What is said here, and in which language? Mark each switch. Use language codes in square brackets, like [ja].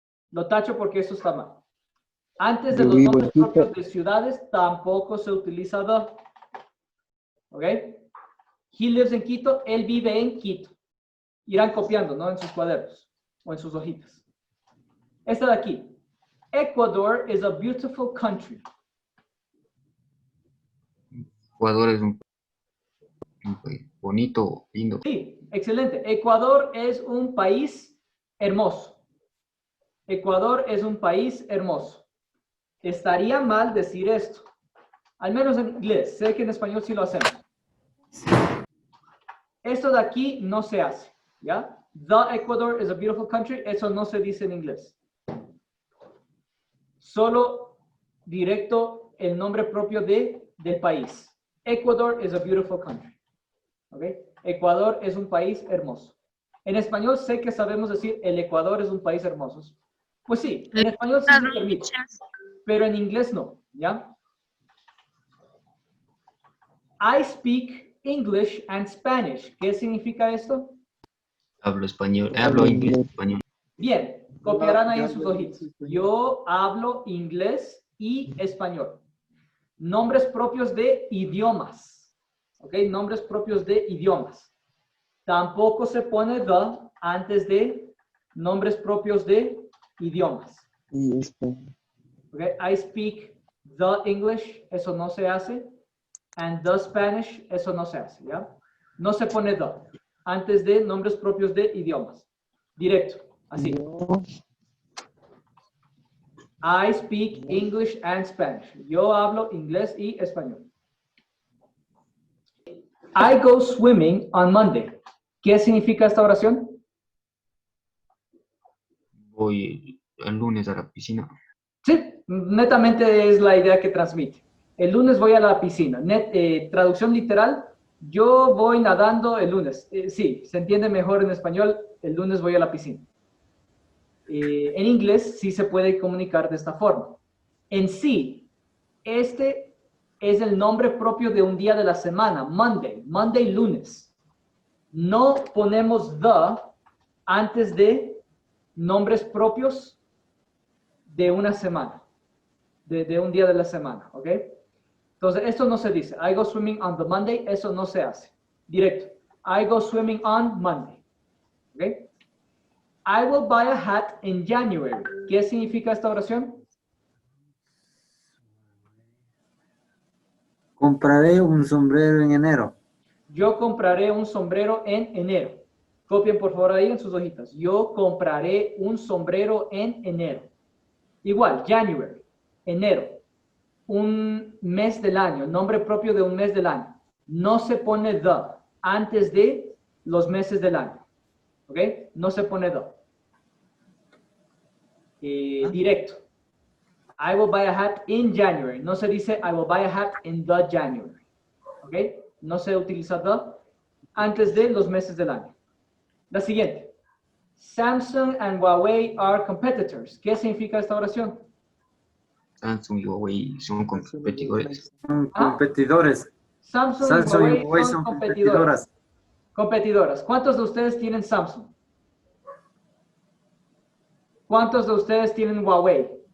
[es] Lo tacho porque eso está mal. Antes de Yo los vivo nombres en Quito. propios de ciudades, tampoco se utiliza the. ¿Ok? [en] He lives in Quito, [es] él vive en Quito. Irán copiando, ¿no? En sus cuadernos o en sus hojitas. Esta de aquí. [en] Ecuador is a beautiful country. [es] Ecuador es un país bonito, lindo. Sí, excelente. Ecuador es un país hermoso. Ecuador es un país hermoso. Estaría mal decir esto. Al menos en inglés. Sé que en español sí lo hacemos. Esto de aquí no se hace. ¿Ya? [en] The Ecuador is a beautiful country. [es] Eso no se dice en inglés. Solo directo el nombre propio del país. [en] Ecuador is a beautiful country. [es] ¿Ok? Ecuador es un país hermoso. En español sé que sabemos decir el Ecuador es un país hermoso. Pues sí, en español sí se permite, pero en inglés no, ¿ya? [en] I speak English and Spanish. [es] ¿Qué significa esto? Hablo español, hablo inglés, español. Bien, copiarán ahí en sus hojitas. Yo hablo inglés y español. Nombres propios de idiomas. ¿Ok? Nombres propios de idiomas. Tampoco se pone the antes de nombres propios de idiomas. Okay. [en] I speak the English, [es] eso no se hace. [en] And the Spanish, [es] eso no se hace, ¿ya? No se pone the antes de nombres propios de idiomas. Directo, así. [en] I speak English and Spanish. [es] Yo hablo inglés y español. [en] I go swimming on Monday. [es] ¿Qué significa esta oración? Voy el lunes a la piscina. Sí, netamente es la idea que transmite. El lunes voy a la piscina. Traducción literal, yo voy nadando el lunes. Sí, se entiende mejor en español, el lunes voy a la piscina. En inglés sí se puede comunicar de esta forma. En sí, este es el nombre propio de un día de la semana, Monday, lunes. No ponemos the antes de nombres propios de una semana, de un día de la semana, ¿ok? Entonces, esto no se dice. [en] I go swimming on the Monday, [es] eso no se hace. Directo. [en] I go swimming on Monday, ¿ok? I will buy a hat in January. [es] ¿Qué significa esta oración? Compraré un sombrero en enero. Yo compraré un sombrero en enero. Copien por favor ahí en sus hojitas. Yo compraré un sombrero en enero. Igual, January, enero. Un mes del año, nombre propio de un mes del año. No se pone the antes de los meses del año. ¿Ok? No se pone the. Directo. [en] I will buy a hat in January. [es] No se dice [en] I will buy a hat in the January. [es] ¿Ok? No se utiliza the antes de los meses del año. La siguiente. [en] Samsung and Huawei are competitors. [es] ¿Qué significa esta oración? Samsung y Huawei son competidores. Son Ah. competidores. Samsung, Samsung y y Huawei Huawei son son competidoras. competidoras. Competidoras. ¿Cuántos de ustedes tienen Samsung? ¿Cuántos de ustedes tienen Huawei?